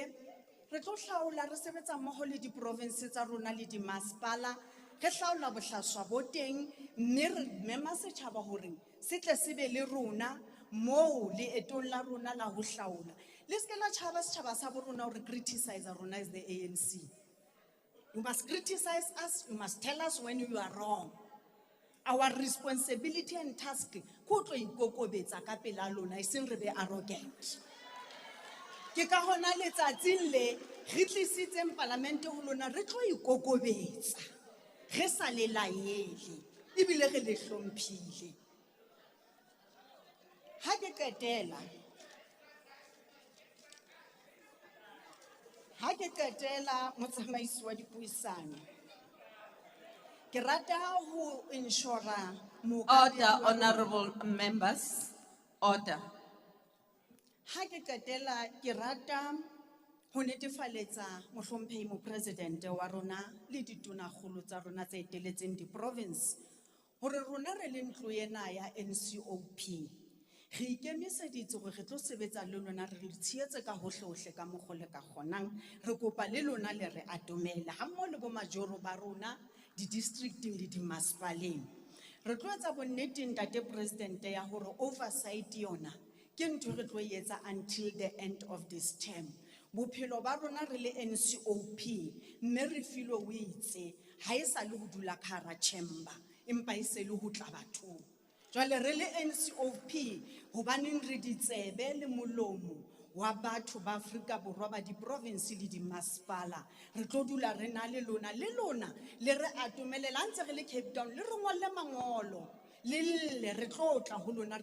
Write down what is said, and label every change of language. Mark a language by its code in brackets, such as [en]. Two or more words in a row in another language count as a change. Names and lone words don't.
[st] Re tlo hlaola re sebetsa mmoho le di-province tsa rona le di-masipala. Re hlaola bohlaswa bo teng mme re mema setjhaba hore se tle se be le rona moo leetong la rona la ho hlaola. Le se ke la tjhaba setjhaba sa bo rona hore criticize rona [en] as the ANC. You must criticize us, you must tell us when you are wrong. Our responsibility and task [st] ko tlo ikokobetsa ka pela lona e seng re be arrogant. Ke ka hona letsatsing le re tlisitseng parlamente ho lona re tlo ikokobetsa. Re sa le laele ebile re le hlomphile. Ha ke qetela motsamaisi wa dipuisano Ke rata ho ensure [en] Order, honorable members. Order. [st] Ha ke qetela ke rata ho netefaletsa mohlomphehi mopresidente wa rona le ditonakgolo tsa rona tse eteletseng di-province hore rona re le ntlo ena ya NCOP re ikemiseditse hore re tlo sebetsa le lona re le tshehetse ka hohle ka mokgwa le ka kgonang re kopa le lona le re atomela ha mmoho le bo majoro ba rona di-districting le dimmasepaleng re tlo etsa bonnete ntate presidente ya hore oversight yona ke ntho re tlo etsa [en] until the end of this term [st] bophelo ba rona re le NCOP mme re filwe o itse ha e sa le ho dula ka hara chamber empa e se le ho tla bathong jwale re le NCOP hobaneng re ditsebe le molomo wa batho ba Afrika Borwa ba di-province le dimmasepala re tlo dula re na le lona le re atomelela ntse re le Cape Town le re ngolle mangolo le re tlo tla ho lona